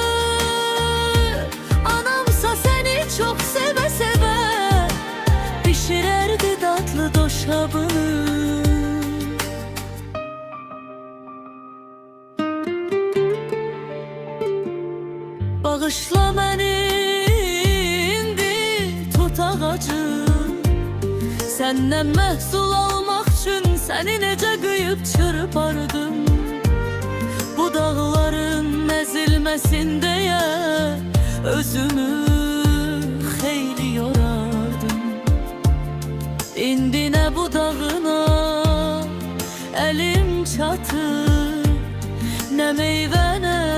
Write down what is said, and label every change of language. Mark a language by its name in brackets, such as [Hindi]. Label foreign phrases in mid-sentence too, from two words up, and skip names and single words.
[Turkish] Anamsa seni çok seve seve pişirerdi tatlı doşabını. [Azerbaijani] Bağışla beni indi tut ağacı. Senden məhsul almaq üçün səni necə qıyıb çırpardım. Bu dağların əzilməsin deyə özümü xeyli yorardım. İndi nə budağına əlim çatır, nə meyvənə.